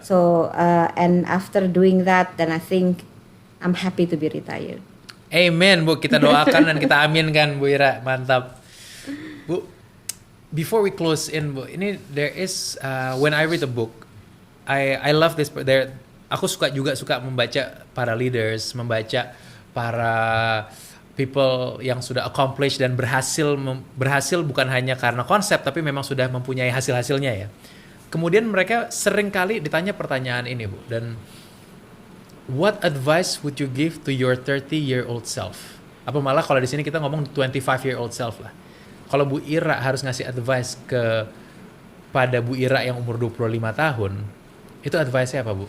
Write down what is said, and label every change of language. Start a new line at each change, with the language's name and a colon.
English: So and after doing that, then I think I'm happy to be retired.
Indonesian: Amen, Bu. Kita doakan dan kita aminkan, Bu Ira. Mantap.
English: Bu, before we close in, Bu, ini there is when I read a book, I love this.
Indonesian: Aku suka membaca para leaders, membaca para people yang sudah accomplish dan berhasil bukan hanya karena konsep, tapi memang sudah mempunyai hasil-hasilnya ya. Kemudian mereka sering kali ditanya pertanyaan ini, Bu.
English: Dan what advice would you give to your 30-year-old self?
Indonesian: Apa malah kalau di sini kita ngomong 25-year-old self lah. Kalau Bu Ira harus ngasih advice pada Bu Ira yang umur 25 tahun, itu advice-nya apa, Bu?